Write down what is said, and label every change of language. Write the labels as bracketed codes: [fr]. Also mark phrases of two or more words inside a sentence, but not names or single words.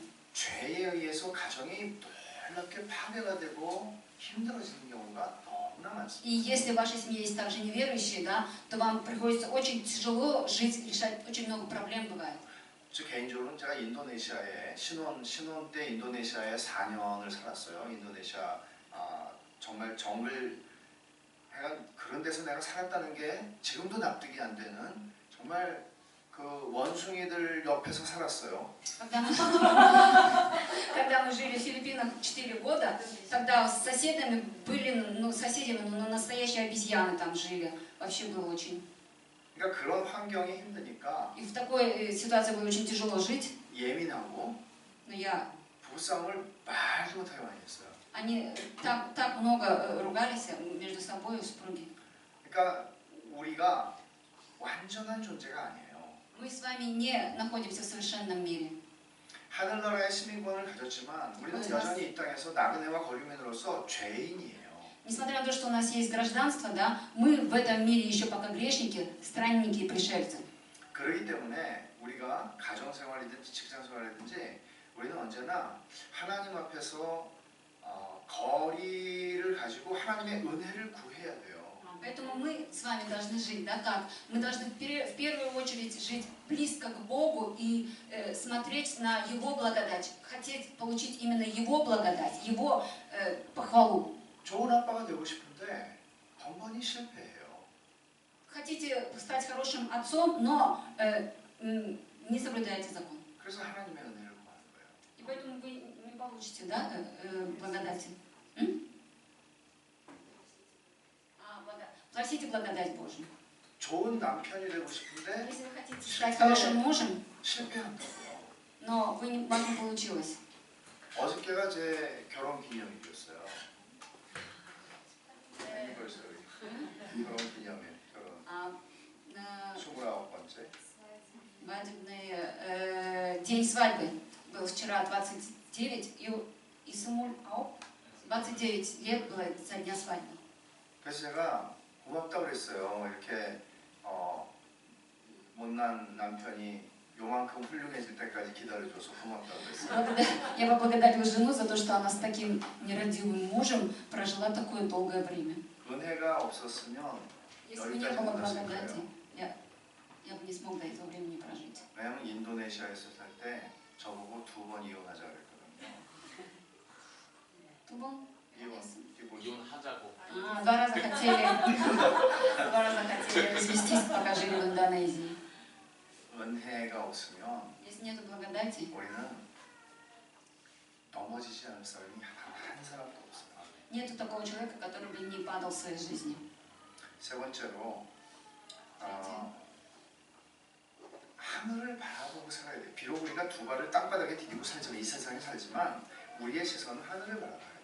[ko] 죄에 의해서 가정이 놀랍게 파괴가 되고 힘들어지는 경우가 너무나 많습니다. [ru] И если в вашей семье есть также неверующие, да, то вам приходится очень тяжело жить, решать очень много проблем бывает. [ko] 저 개인적으로는 제가 인도네시아에 신혼 때 인도네시아에 4년을 살았어요. 인도네시아 정말 정글 하여간 그런 데서 내가 살았다는 게 지금도 납득이 안 되는 정말 그 원숭이들 옆에서 살았어요. [ru] Когда мы жили в Филиппинах 4 года, тогда с соседями были, соседями, настоящие обезьяны там жили. Вообще было очень. [ko] 그러니까 그런 환경이 힘드니까 [ru] И в такой ситуации было очень тяжело жить. [ko] 예민하고 [ru] Но [ko] 부부싸움을 말도 못하게 많이 했어요. [ru] они так много ругались между собой, супруги. [ko] 그러니까 우리가 완전한 존재가 아니에요. [ru] Мы с вами не находимся в совершенном мире. [ko] 하늘나라의 시민권을 가졌지만 우리는 여전히 이 땅에서 나그네와 거류민으로서 죄인이에요. [ru] Несмотря на то, что у нас есть гражданство, да, мы в этом мире еще пока грешники, странники и пришельцы. [ko] 그렇기 때문에 우리가 가정생활이든지 직장생활이든지 우리는 언제나 하나님 앞에서 거리를 가지고 하나님의 은혜를 구해야 돼요. [ru] Поэтому мы с вами должны жить, да, как? Мы должны в первую очередь жить близко к Богу и смотреть на Его благодать, хотеть получить именно Его благодать, Его похвалу. [ko] 좋은 아빠가 되고 싶은데 번번이 실패해요. [ru] Хотите стать хорошим отцом, но не соблюдаете закон. [ko] 그래서 하나님의 은혜를 구하는 거예요. [ru] И поэтому вы не получите, да, благодати. Просите благодать Божию. [ko] 좋은 남편이 되고 싶은데 [ru] Если вы хотите стать хорошим мужем, [ko] 실패한다고요. [ru] но у вас не получилось. [ko] 어저께가 제 결혼 기념일이었어요. 결혼 기념일. 결혼. 29. [ru] День свадьбы был вчера 29, и Самуль 29 лет было со дня свадьбы. [ko] 그래서 제가 고맙다고 그랬어요. 이렇게 못난 남편이 요만큼 훌륭해질 때까지 기다려줘서 고맙다고 그랬어요. [ru] Я поблагодарила жену за то, что она с таким нерадивым мужем прожила такое долгое время. [ko] 은혜가 없었으면 [ru] Если бы не было благодати, я бы не смог до этого времени прожить. [ko] 왜냐면 인도네시아에서 살 때 저보고 2번 이혼하자 그랬거든요. 두 번? 이혼하자고. [ru] Два раза хотели развестись, пока жили в Индонезии. [ko] 은혜가 없으면 [ru] Если нет благодати, [ko] 우리는 넘어지지 않을 사람이 한 사람도 없어요. [ru] нету такого человека, который бы не падал в своей жизни. [ko] 세 번째로 하늘을 바라보고 살아야 돼. 비록 우리가 두 발을 땅바닥에 디디고 살지만 이 세상에 살지만 우리의 시선은 하늘을 바라봐야 돼.